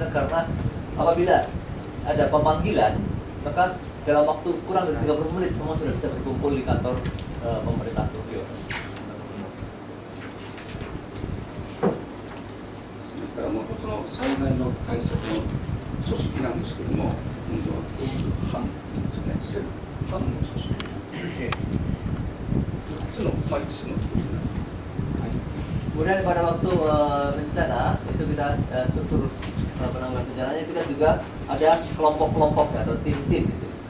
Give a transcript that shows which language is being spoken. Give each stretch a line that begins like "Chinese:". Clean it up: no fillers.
Indonesian: Karena apabila ada pemanggilan, maka dalam waktu kurang dari 30 menit semua sudah bisa berkumpul di kantor pemerintah Tokyo.
Japanese: それからもう一つの災害の対策の組織なんですけれども、今度はこういう班ですよね、セル班の組織で、5つのところになっています。
Indonesian: Kemudian pada waktu bencana itu kita struktur penanggulangan bencananya kita juga ada kelompok-kelompoknya atau tim-tim di sini.